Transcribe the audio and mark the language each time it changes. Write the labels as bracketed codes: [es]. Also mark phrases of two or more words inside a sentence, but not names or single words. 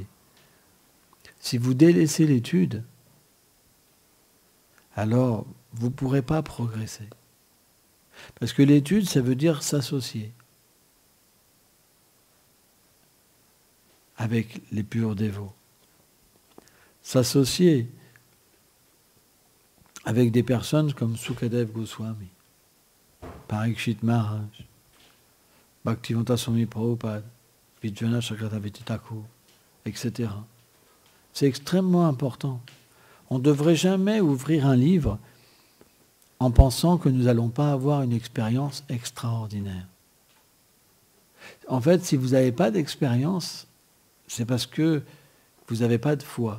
[fr] Si vous délaissez l'étude, alors vous ne pourrez pas progresser. Parce que l'étude, ça veut dire s'associer avec les purs dévots. S'associer avec des personnes comme Sukadev Goswami, Parikshit Maharaj, Bhaktivedanta Swami Prabhupada, Vijayanath Chakravarti Thakur, etc. C'est extrêmement important. On ne devrait jamais ouvrir un livre en pensant que nous n'allons pas avoir une expérience extraordinaire. En fait, si vous n'avez pas d'expérience, c'est parce que vous n'avez pas de foi.